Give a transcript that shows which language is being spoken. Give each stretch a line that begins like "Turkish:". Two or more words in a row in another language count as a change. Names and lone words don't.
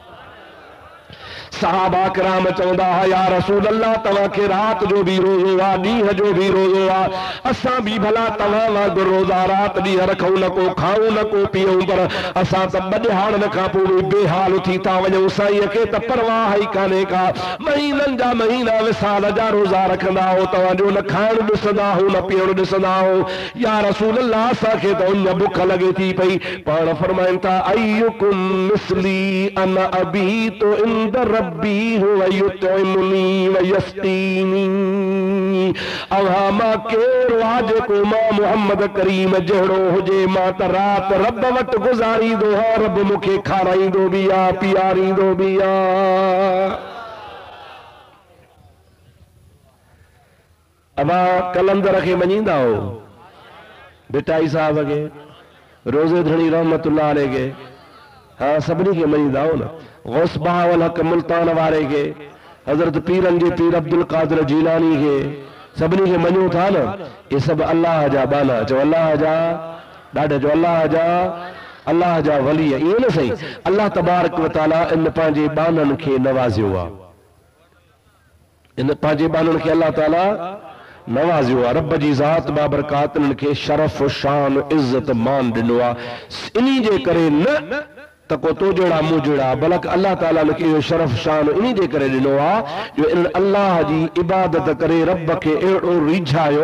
Sindhi: सहाबा किराम चवंदा हा
Arabic: يا رسول الله
Sindhi: तव्हांखे रात जो भी रोज़ो आहे, ॾींहं जो भी रोज़ो आहे, असां भी भला तव्हां वांगुरु रोज़ा रात ॾींहं रखूं, न को खाऊं न को पीऊं, पर असां त ॿ खां पोइ बेहाल थी था वञूं। साईं खे त परवाह ई कान्हे का। महीननि जा महीना विसाल जा रोज़ा रखंदा हो, तव्हांजो न खाइण ॾिसंदा हो न पीअण ॾिसंदा हो।
Arabic: يا رسول الله
Sindhi: असांखे त उन बुख लॻे थी पई। पाण फरमाइनि था
Arabic: أيكم مثلي أنا أبيت عند ربي هو يطعمني ويسقيني.
Sindhi: अवा मां केरु आहे जेको मां मुहम्मद करीम जहिड़ो हुजे। मां त रात रब वटि गुज़ारींदो हा, रब मूंखे खाराईंदो बि आहे पीआरींदो बि आहे। अवा कलंदर खे मञींदा हो, बिटाई साहब खे, रोज़े धणी
Arabic: رحمة الله عليه
Sindhi: खे, हाँ सभिनी खे मञींदा हो न। गौस बहावल हक मुल्तान वारे खे, हज़रत पीरन जे पीर अब्दुल कादिर जीलानी खे, सभिनी खे मञूं था न। ये सभु अल्लाह जा बाना। चओ अल्लाह जा, ॾाढा जो अल्लाह जा वली। इहे न सही, अल्लाह
Arabic: تبارك وتعالى
Sindhi: इन पंहिंजे बाननि खे नवाज़ियो आहे। इन पंहिंजे बाननि खे अल्लाह ताला नवाज़ियो आहे। रब जी ज़ात बाबरकात इन्हनि खे शरफ़ शान इज़्ज़त मान ॾिनो आहे। इन्ही जे करे न त को तो जहिड़ा मूं जहिड़ा, बल्कि अल्लाह ताला ने इहो शरफ़ शान इन्ही जे करे ॾिनो आहे जो इन अल्लाह जी इबादत करे रब खे अहिड़ो रिझायो।